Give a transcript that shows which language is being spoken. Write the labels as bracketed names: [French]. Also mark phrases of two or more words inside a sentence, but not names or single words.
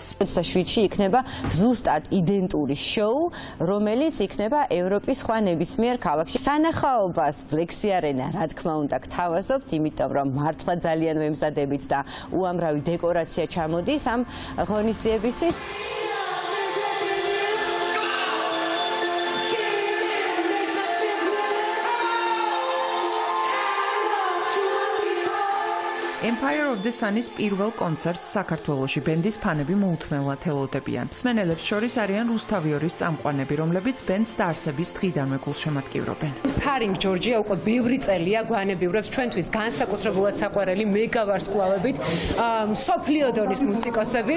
[Georgian] 27-ში იქნება ზუსტად იდენტური შოუ, რომელიც იქნება ევროპის სხვა ნებისმიერ ქალაქში. სანახაობას ბლექსი არენა, რა თქმა უნდა, გთავაზობთ, იმიტომ რომ მართლა ძალიან ვემზადებით და უამრავი დეკორაცია ჩამოდის ამ ღონისძიებისთვის. Empire of the Sun-ის პირველ კონცერტს საქართველოში ბენდის ფანები მოუთმენლად ელოდებიან. მსმენელებს შორის არიან რუსთავიორის წამყვანები, რომლებიც ბენდს დაარსების დღიდანვე გულშემატკივრობენ. სტარინგ ჯორჯია უკვე ბევრი წელია გვანებივრებს ჩვენთვის განსაკუთრებულად საყვარელი მეგავარსკვლავებით, მსოფლიო დონის მუსიკოსებით.